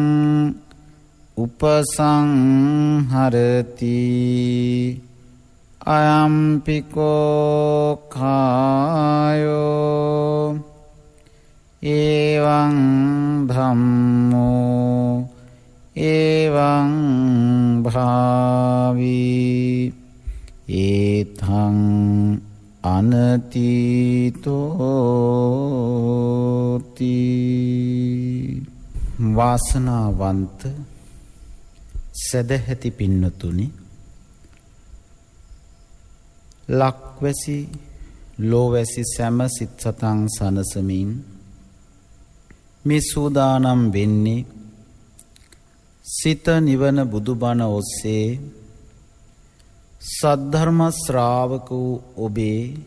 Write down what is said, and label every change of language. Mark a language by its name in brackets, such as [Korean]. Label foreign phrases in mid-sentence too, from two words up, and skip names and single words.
[Pali] උපසංහරති අයම්පිකෝ කායෝ එවං ධම්මෝ එවං භාවී ඒතං අනතීතෝති [Sinhala] වාසනාවන්ත සදහැති පින්නතුනි ලක්වැසි ලෝවැසි සැම සිත් සතන් සනසමින් මේ සූදානම් වෙන්නේ සිත නිවන බුදුබණ ඔස්සේ සද්ධර්ම ශ්‍රාවක වූ ඔබේ